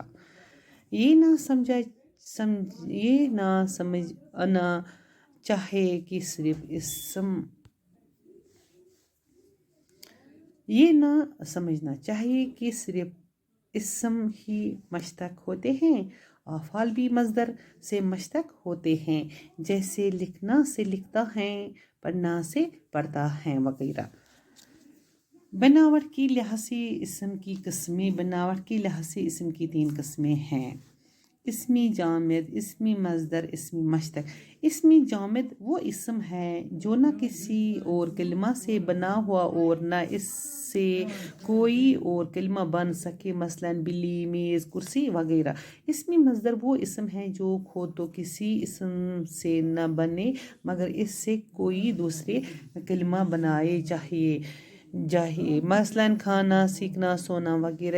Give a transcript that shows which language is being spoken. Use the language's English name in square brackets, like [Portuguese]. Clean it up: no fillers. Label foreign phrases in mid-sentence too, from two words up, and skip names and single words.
[Urdu] یہ نہ سمجھنا چاہے کہ صرف اسم ہی مشتق ہوتے ہیں، افعال بھی مصدر سے مشتق ہوتے ہیں، جیسے لکھنا سے لکھتا ہے، پڑھنا سے پڑھتا ہے وغیرہ۔ بناوٹ کے لحاظ سے اسم کی قسمیں۔ بناوٹ کے لحاظ سے اسم کی 3 قسمیں ہیں: اسمی جامد، اسمی مصدر، اسمی مشتق۔ اسمی جامد وہ اسم ہے جو نہ کسی اور کلمہ سے بنا ہوا اور نہ اس سے کوئی اور کلمہ بن سکے، مثلاً بلی، میز، کرسی وغیرہ۔ اسمی مصدر وہ اسم ہے جو خود تو کسی اسم سے نہ بنے مگر اس سے کوئی دوسرے کلمہ بنائے جائے، مثلاً کھانا، سیکھنا، سونا وغیرہ۔